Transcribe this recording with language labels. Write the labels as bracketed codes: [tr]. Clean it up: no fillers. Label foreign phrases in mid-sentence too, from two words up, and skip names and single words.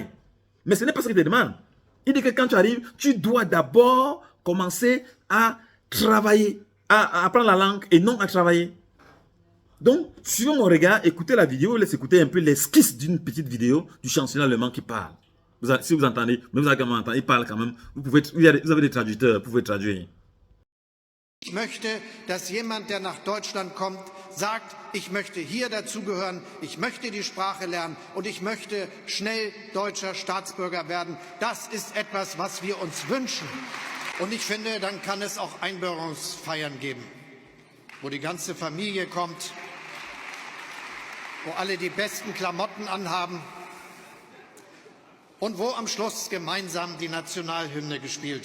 [fr] Mais ce n'est pas ce qu'ils te demandent. Il dit que quand tu arrives, tu dois d'abord commencer à travailler, à apprendre la langue et non à travailler. Donc, suivez mon regard, écoutez la vidéo, laissez écouter un peu l'esquisse d'une petite vidéo du chancelier allemand qui parle. Si vous entendez, mais vous allez quand même entendre, il parle quand même. Vous avez des traducteurs, vous pouvez traduire. [de] Ich möchte, dass jemand, der nach Deutschland kommt, sagt, ich möchte hier dazugehören, ich möchte die Sprache lernen und ich möchte schnell deutscher Staatsbürger werden. Das ist etwas, was wir uns wünschen. Und ich finde, dann kann es auch Einbürgerungsfeiern geben, wo die ganze Familie kommt, wo alle die besten Klamotten anhaben und wo am Schluss gemeinsam die Nationalhymne gespielt wird.